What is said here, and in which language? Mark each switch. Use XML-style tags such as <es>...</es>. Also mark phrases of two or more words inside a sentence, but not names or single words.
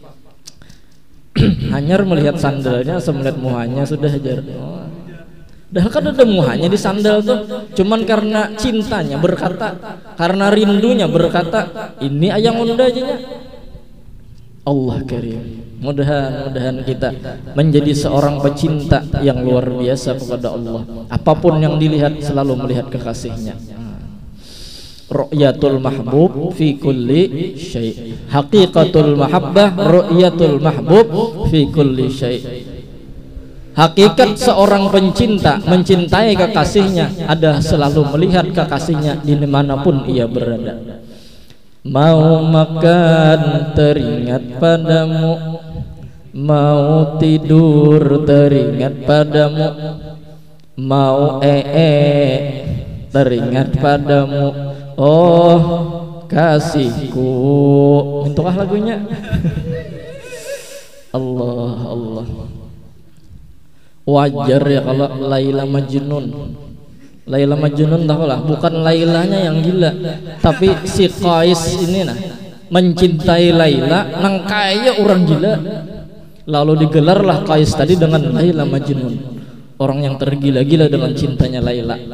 <bjn>Hanyar melihat sandalnya, melihat muhanya sudah hajar. Oh. Dah kan ada muhanya di sandal tuh, cuman karena cintanya berkata, karena rindunya berkata, ini ayang unda aja.</bjn> <ar>الله كريم.</ar> <id>Mudah-mudahan kita menjadi seorang pecinta yang luar biasa kepada Allah. Apapun yang dilihat selalu melihat kekasihnya.</id> <ar>رؤية المحبوب في كل شيء'. حقيقة المحبة رؤية المحبوب في كل شيء'.</ar> <id>Hakikat seorang pencinta mencintai kekasihnya ada selalu melihat kekasihnya di manapun ia berada. Mau makan teringat padamu, mau tidur teringat padamu, mau teringat padamu. Oh kasihku, mintukah lagunya? Allah Allah. Wajar ya kalau Laila Majnun.</id> <bjn>Laila Majnun tahulah, bukan Lailanya yang gila, tapi si Qais ini nah mencintai Laila nang kaya orang gila.</bjn> <id>Lalu digelarlah Qais tadi dengan Laila Majnun, orang yang tergila-gila dengan cintanya Laila.</id>